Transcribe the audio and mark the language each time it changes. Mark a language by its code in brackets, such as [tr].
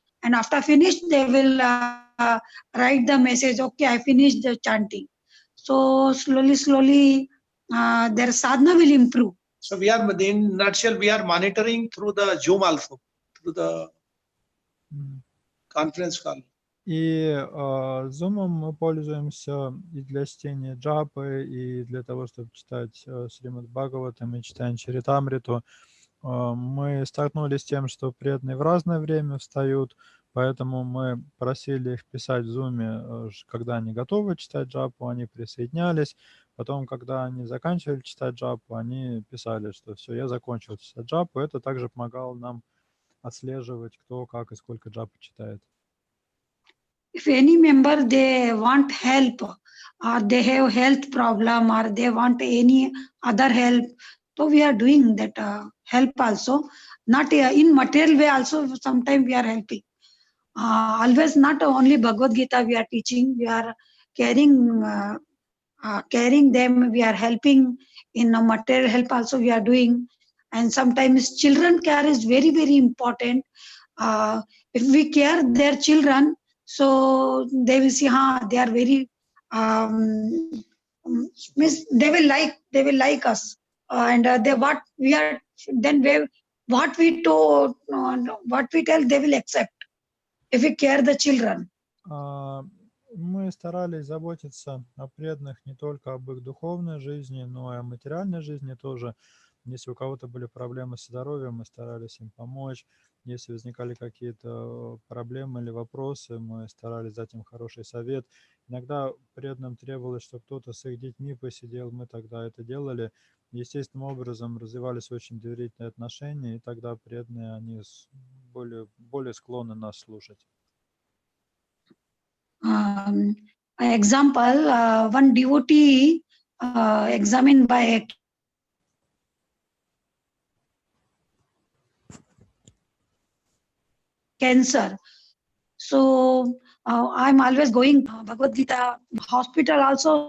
[en] and after finish, they will write the message, okay, I finished the chanting. So slowly, their sadhana will improve. So we are, in nutshell, we are monitoring through the Zoom also, through the conference call. [ru] И Zoom мы пользуемся и для чтения джапы, и для того, чтобы читать Сримад Бхагаватам и читать Чаритамриту. Мы столкнулись с тем, что преданные в разное время встают, поэтому мы просили их писать в Zoom, когда они готовы читать джапу, они присоединялись. Потом, когда они заканчивали читать джапу, они писали, что все, я закончил читать джапу. Это также помогало нам отслеживать, кто, как и сколько джапы читает. [en] If any member, they want help, or they have health problem, or they want any other help, so we are doing that help also. Not in material way also, sometimes we are helping. Always not only Bhagavad Gita we are teaching, we are carrying them, we are helping in material help also we are doing. And sometimes children care is very, very important. If we care their children, so they will see, they are very, they will like us. And what we tell, they will accept. If we care the children. [ru] Мы старались заботиться о преданных не только об их духовной жизни, но и о материальной жизни тоже. Если у кого-то были проблемы со здоровьем, мы старались им помочь. Если возникали какие-то проблемы или вопросы, мы старались дать им хороший совет. Иногда преданным требовалось, чтобы кто-то с их детьми посидел, мы тогда это делали. Естественным образом развивались очень доверительные отношения, и тогда преданные, они более склонны нас слушать. [en] Example, one devotee examined by cancer. So I'm always going Bhagavad Gita hospital also.